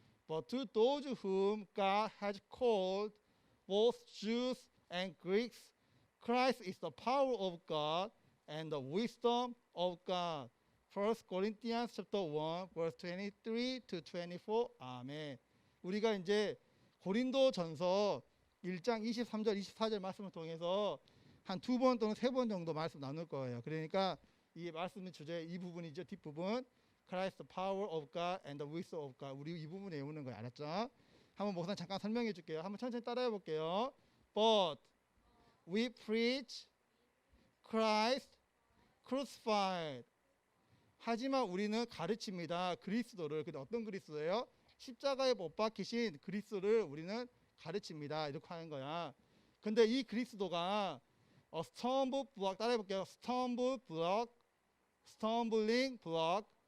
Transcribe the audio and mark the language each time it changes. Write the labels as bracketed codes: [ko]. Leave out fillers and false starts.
[en] But to those whom God has called, both Jews and Greeks, Christ is the power of God and the wisdom of God. First Corinthians chapter 1 verse 23 to 24. 아멘. [ko] 우리가 이제 고린도전서 1장 23절 24절 말씀을 통해서 한 2번 또는 3번 정도 말씀 나눌 거예요. 그러니까 이 말씀의 주제 이 부분이죠. 뒷부분. [en] Christ the power of God and the wisdom of God. [ko] 우리 이 부분에 외우는 거예요. 알았죠? 한번 목사님 잠깐 설명해 줄게요. 한번 천천히 따라해 볼게요. [en] But we preach Christ crucified. [ko] 하지만 우리는 가르칩니다. 그리스도를. 근데 어떤 그리스도예요? 십자가에 못 박히신 그리스도를 우리는 가르칩니다. 이렇게 하는 거야. 근데 이 그리스도가 stumble block 따라해 볼게요. [en] stumble block, stumbling block.